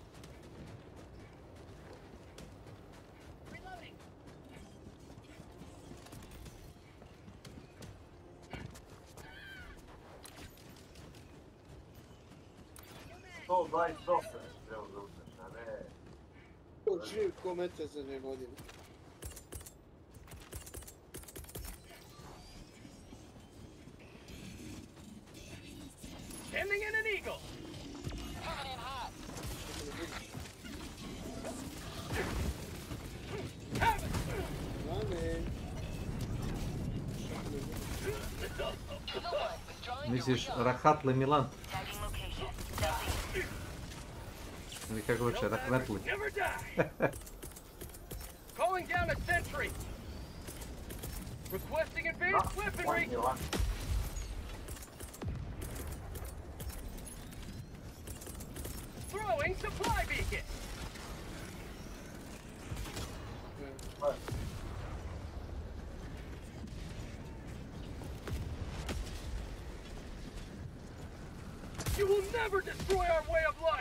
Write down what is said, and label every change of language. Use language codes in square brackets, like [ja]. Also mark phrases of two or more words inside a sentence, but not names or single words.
[bs] To 28, evo da uzmeš, a ne... To živ ko metar za 2 godine. [en] Sending in an eagle. Coming in hot. Have it. [bs] Misliš Rahatle Milan? [en] Tagging location. Southeast. [bs] Ili kako hoće, Rahmetli? [en] Never die. Calling down a sentry. Requesting advanced weaponry. Throwing supply beacon. You will never destroy our way of life.